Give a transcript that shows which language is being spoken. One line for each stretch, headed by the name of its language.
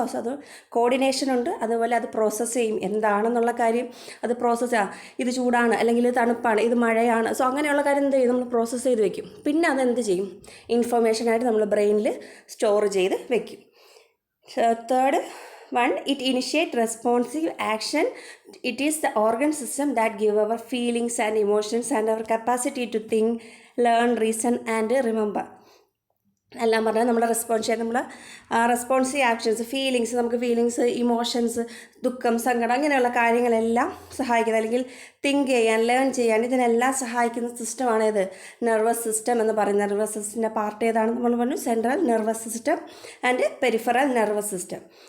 Malayalam: So അത് coordination ഉണ്ട്. അതുപോലെ അത് പ്രോസസ്സ് ചെയ്യും, എന്താണെന്നുള്ള കാര്യം അത് പ്രോസസ്സ് ഇത് ചൂടാണ് അല്ലെങ്കിൽ ഇത് തണുപ്പാണ്, ഇത് മഴയാണ്. സോ അങ്ങനെയുള്ള കാര്യം എന്ത് ചെയ്യും, നമ്മൾ പ്രോസസ്സ് ചെയ്ത് വെക്കും. പിന്നെ അതെന്ത് ചെയ്യും, ഇൻഫർമേഷനായിട്ട് നമ്മൾ ബ്രെയിനിൽ സ്റ്റോർ ചെയ്ത് വെക്കും.
English: Third one, it initiate responsive action. It is the organ system that give our feelings and emotions and our capacity to think, learn, reason and remember.
Malayalam: എല്ലാം പറഞ്ഞാൽ നമ്മുടെ റെസ്പോൺസീവ് ആക്ഷൻസ്, ഫീലിങ്സ്, നമുക്ക് ഫീലിങ്സ്, ഇമോഷൻസ്, ദുഃഖം, സങ്കടം, അങ്ങനെയുള്ള കാര്യങ്ങളെല്ലാം സഹായിക്കുന്നത് അല്ലെങ്കിൽ തിങ്ക് ചെയ്യാൻ, ലേൺ ചെയ്യാൻ, ഇതിനെല്ലാം സഹായിക്കുന്ന സിസ്റ്റമാണ് ഇത് നെർവസ് സിസ്റ്റം എന്ന് പറയുന്നത്. നെർവസ് സിസ്റ്റത്തിൻ്റെ പാർട്ട് ഏതാണ് നമ്മൾ പറഞ്ഞു, central nervous system and peripheral nervous system.